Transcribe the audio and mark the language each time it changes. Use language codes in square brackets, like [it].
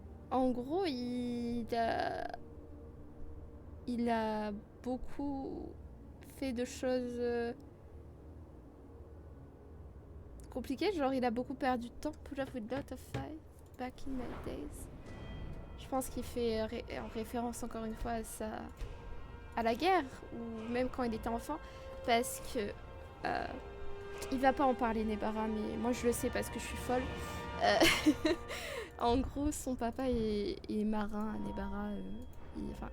[fr] En gros, il a beaucoup fait de choses compliquées, genre il a beaucoup perdu de temps. [en] Put up with lot of fight back in my days. [fr] Je pense qu'il fait en référence encore une fois à la guerre, ou même quand il était enfant, parce que il va pas en parler Nebara, mais moi je le sais parce que je suis folle. En gros, son papa est marin à Nebara.